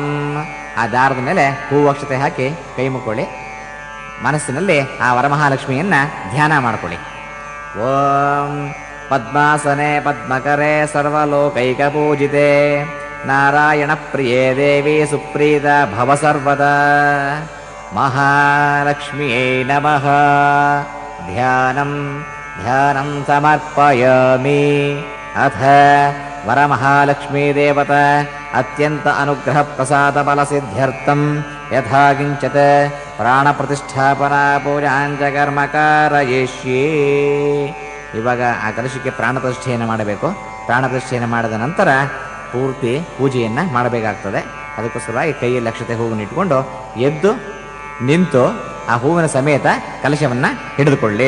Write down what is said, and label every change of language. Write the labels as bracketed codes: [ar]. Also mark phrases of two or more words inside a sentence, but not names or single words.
[kn] ಆ ದಾರದ ಮೇಲೆ ಹೂವು ಅಕ್ಷತೆ ಹಾಕಿ ಕೈ ಮುಕ್ಕೊಳ್ಳಿ. ಮನಸ್ಸಿನಲ್ಲಿ ಆ ವರಮಹಾಲಕ್ಷ್ಮಿಯನ್ನ ಧ್ಯಾನ ಮಾಡ್ಕೊಳ್ಳಿ. [sa] ಓಂ ಪದ್ಮಾಸನೆ ಪದ್ಮಕರೆ ಸರ್ವಲೋಕೈಕ ಪೂಜಿತೆ ನಾರಾಯಣ ಪ್ರಿಯೇ ದೇವಿ ಸುಪ್ರೀತ ಭವ ಸರ್ವದಾ. ಮಹಾಲಕ್ಷ್ಮಿಯೇ ನಮಃ. ಧ್ಯಾನಂ ಧ್ಯಾನಂ ಸಮರ್ಪಯಾಮಿ. ಅಥ ವರಮಹಾಲಕ್ಷ್ಮೀ ದೇವತಾ ಅತ್ಯಂತ ಅನುಗ್ರಹ ಪ್ರಸಾದ ಫಲ ಸಿದ್ಧ್ಯರ್ಥಂ ಯಥಾ ಕಿಂಚಿತ್ ಪ್ರಾಣ ಪ್ರತಿಷ್ಠಾಪನಾ ಪೂಜಾಂಚ ಕರ್ಮಕಾರಯಿಷ್ಯೇ. [kn] ಇವಾಗ ಆ ಕಲಶಕ್ಕೆ ಪ್ರಾಣ ಪ್ರತಿಷ್ಠೆಯನ್ನು ಮಾಡಬೇಕು. ಪ್ರಾಣ ಪ್ರತಿಷ್ಠೆಯನ್ನು ಮಾಡಿದ ನಂತರ ಪೂರ್ತಿ ಪೂಜೆಯನ್ನು ಮಾಡಬೇಕಾಗ್ತದೆ. ಅದಕ್ಕೋಸ್ಕರವಾಗಿ ಕೈಯಲ್ಲಿ ಅಕ್ಷತೆ ಹೂವನ್ನು ಇಟ್ಕೊಂಡು ಎದ್ದು ನಿಂತು ಆ ಹೂವಿನ ಸಮೇತ ಕಲಶವನ್ನು ಹಿಡಿದುಕೊಳ್ಳಿ.